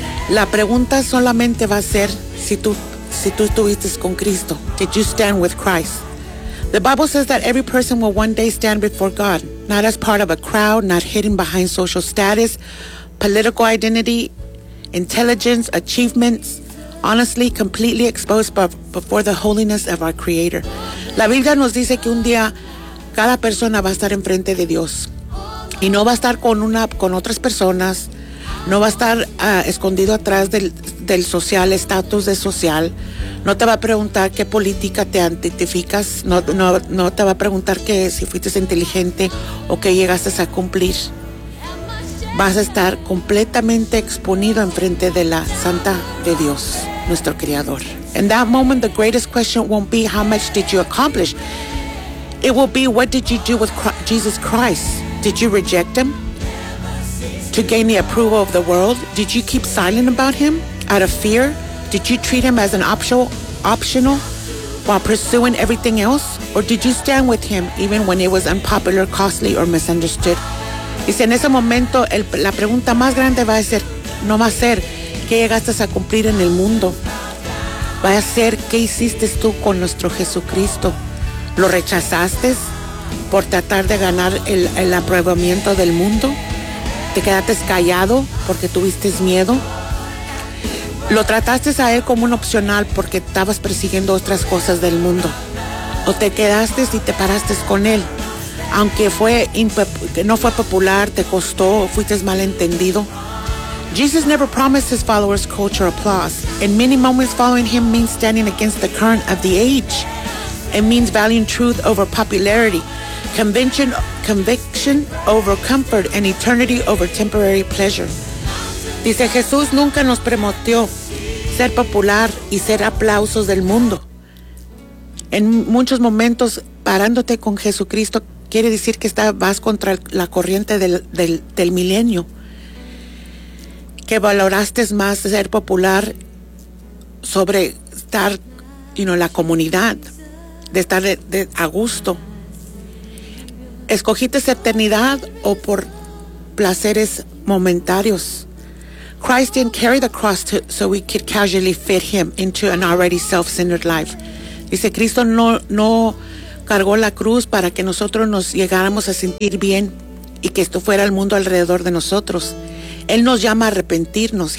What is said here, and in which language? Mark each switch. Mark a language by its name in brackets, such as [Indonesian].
[Spanish] La pregunta solamente va a ser si tú estuviste con Cristo. [English] Did you stand with Christ? The Bible says that every person will one day stand before God, not as part of a crowd, not hidden behind social status, political identity, intelligence, achievements, honestly, completely exposed before the holiness of our Creator. [Spanish] La Biblia nos dice que un día cada persona va a estar enfrente de Dios y no va a estar con otras personas. No va a estar escondido atrás del social, estatus de social. No te va a preguntar qué política te identificas. No te va a preguntar que si fuiste inteligente o qué llegaste a cumplir. Vas a estar completamente exponido enfrente de la Santa de Dios, nuestro Creador. [English] In that moment, the greatest question won't be how much did you accomplish. It will be what did you do with Jesus Christ. Did you reject him? To gain the approval of the world? Did you keep silent about him out of fear? Did you treat him as an optional while pursuing everything else? Or did you stand with him even when it was unpopular, costly, or misunderstood? [Spanish] Dice, en ese momento, la pregunta más grande va a ser, no va a ser, ¿qué llegaste a cumplir en el mundo? Va a ser, ¿qué hiciste tú con nuestro Jesucristo? ¿Lo rechazaste por tratar de ganar el aprobamiento del mundo? ¿Te quedaste callado porque tuviste miedo? ¿Lo trataste a él como un opcional porque estabas persiguiendo otras cosas del mundo? ¿O te quedaste y te paraste con él? Aunque no fue popular, te costó, fuiste malentendido. [English] Jesus never promised his followers culture applause. In many moments, following him means standing against the current of the age. It means valuing truth over popularity. Conviction over comfort and eternity over temporary pleasure. [Spanish] Dice, Jesús nunca nos prometió ser popular y ser aplausos del mundo. En muchos momentos, parándote con Jesucristo quiere decir que vas contra la corriente del milenio, que valoraste más ser popular sobre estar, you know, la comunidad, de estar de a gusto. ¿Escogiste eternidad o por placeres momentarios? [English] Christ didn't carry the cross so we could casually fit him into an already self-centered life. [Spanish] Dice, Cristo no cargó la cruz para que nosotros nos llegáramos a sentir bien y que esto fuera el mundo alrededor de nosotros. Él nos llama a arrepentirnos.